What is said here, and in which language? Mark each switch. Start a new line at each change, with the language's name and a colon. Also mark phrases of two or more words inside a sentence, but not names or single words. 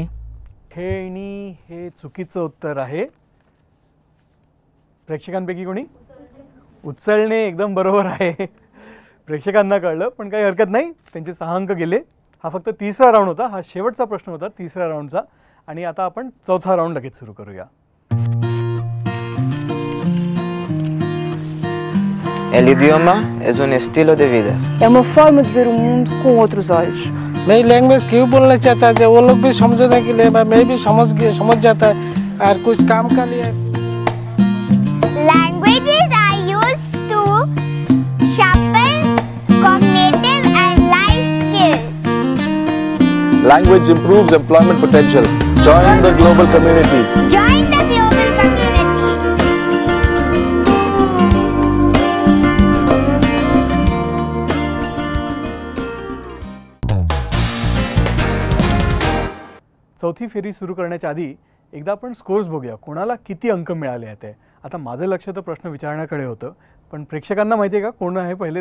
Marathi: खेळणी हे चुकीचं उत्तर आहे. प्रेक्षकांपैकी कोणी? उचलणे एकदम बरोबर आहे. प्रेक्षकांना कळलं पण काही हरकत नाही. त्यांचे 6 अंक गेले. हा फक्त 3रा राऊंड होता. हा शेवटचा प्रश्न होता 3ऱ्या राऊंडचा. आणि आता आपण 4था राऊंड लगेच सुरू करूया.
Spanish: El idioma és un estilo de vida.
Portuguese: É uma forma de ver o mundo com outros olhos.
Hindi: नई लैंग्वेज क्यों बोलना चाहता है? वो लोग भी समझने के लिए मैं भी समझ जाता है और कुछ काम का लिए.
English: Languages are used to sharpen cognitive and life skills. Language improves employment potential. Join the global community. Join the global community.
Marathi: चौथी फेरी सुरू करण्याच्या आधी एकदा आपण स्कोर्स बघूया. कोणाला किती अंक मिळाले आहेत ते. आता माझं लक्ष तर प्रश्न विचारण्याकडे होतं पण प्रेक्षकांना माहिती आहे का कोण आहे पहिले?